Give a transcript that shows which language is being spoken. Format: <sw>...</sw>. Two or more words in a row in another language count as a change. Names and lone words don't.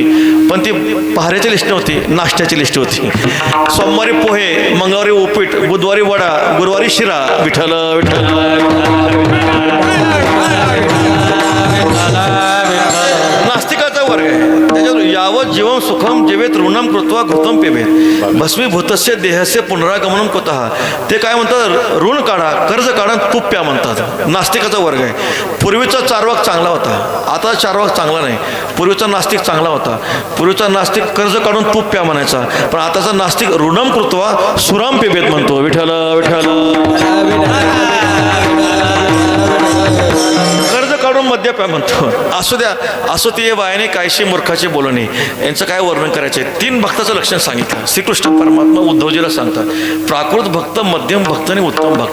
<mr>पण ती पहाऱ्याची लिस्ट नव्हती, नाश्त्याची लिस्ट होती. सोमवारी पोहे, मंगळवारी उपीट, बुधवारी वडा, गुरुवारी शिरा. विठ्ठल विठ्ठल. नास्तिकाचा वर्ग आहे.</mr> <sa>त्याच्यावर यावत जीवन सुखम जीवेत ऋणम कृत्वा घृतम पिबेत भस्मीभूतस्य देहस्य पुनरागमनम कुतः.</sa> <mr>ते काय म्हणतात? ऋण काढा, कर्ज काढा, तूप प्या म्हणतात. नास्तिकाचा वर्ग आहे. पूर्वीचा चार्वाक चांगला होता, आता चार्वाक चांगला नाही. पूर्वीचा नास्तिक चांगला होता. पूर्वीचा नास्तिक कर्ज काढून तूप प्या म्हणायचा, पण आताचा नास्तिक</mr> <sa>ऋणम कृत्वा सुराम पिबेत</sa> <mr>म्हणतो. विठ्ठल विठ्ठल. कर्ज काढून मद्य प्या म्हणतो. असू द्या, असो ती बायाने कायशी मूर्खाचे बोलणे. यांचं काय वर्णन करायचे? 3 भक्ताचं लक्षण सांगितलं श्रीकृष्ण परमात्मा उद्धवजीला सांगतात. प्राकृत भक्त, मध्यम भक्त आणि उत्तम भक्त.</mr>